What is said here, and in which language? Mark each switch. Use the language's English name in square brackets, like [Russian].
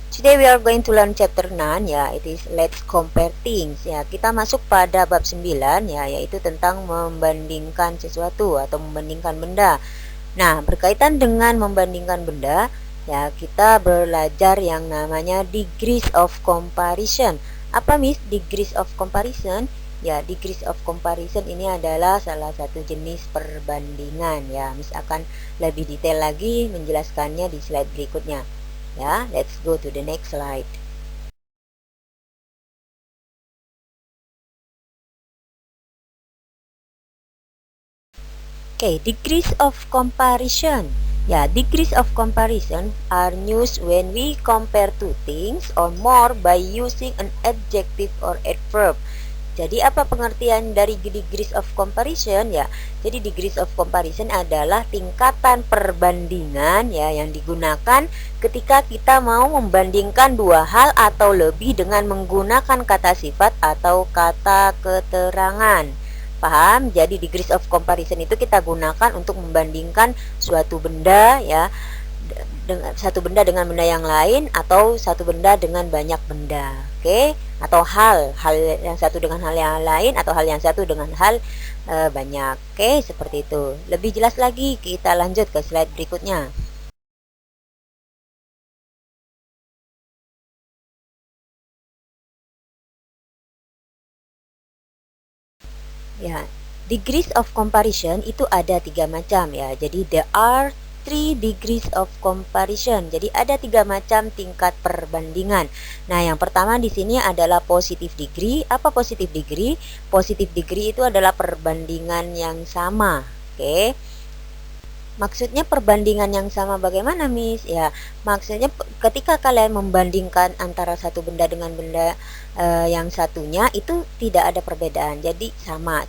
[English] Today we are going to learn chapter 9 ya. It is let's compare things ya. [Indonesian] Kita masuk pada bab 9 ya, yaitu tentang membandingkan sesuatu atau membandingkan benda. Nah, berkaitan dengan membandingkan benda ya, kita belajar yang namanya degrees of comparison. Apa Miss degrees of comparison? Ya, degrees of comparison ini adalah salah satu jenis perbandingan ya. Miss akan lebih detail lagi menjelaskannya di slide berikutnya. [English] Ya, let's go to the next slide. Okay, degrees of comparison. Ya, degrees of comparison are used when we compare two things or more by using an adjective or adverb. [Indonesian] Jadi apa pengertian dari degrees of comparison ya? Jadi degrees of comparison adalah tingkatan perbandingan ya yang digunakan ketika kita mau membandingkan dua hal atau lebih dengan menggunakan kata sifat atau kata keterangan. Paham? Jadi degrees of comparison itu kita gunakan untuk membandingkan suatu benda ya, dengan satu benda dengan benda yang lain atau satu benda dengan banyak benda. Oke, atau hal yang satu dengan hal yang lain atau hal yang satu dengan hal banyak. Oke, seperti itu. Lebih jelas lagi kita lanjut ke slide berikutnya. Ya, degrees of comparison itu ada 3 macam ya. Jadi [English] there are 3 degrees of comparison. [Indonesian] Jadi ada 3 macam tingkat perbandingan. Nah, yang pertama di sini adalah positive degree. Apa positive degree? Positive degree itu adalah perbandingan yang sama. Oke. Maksudnya perbandingan yang sama bagaimana, Miss? Ya, maksudnya ketika kalian membandingkan antara satu benda dengan benda yang satunya itu tidak ada perbedaan. Jadi sama.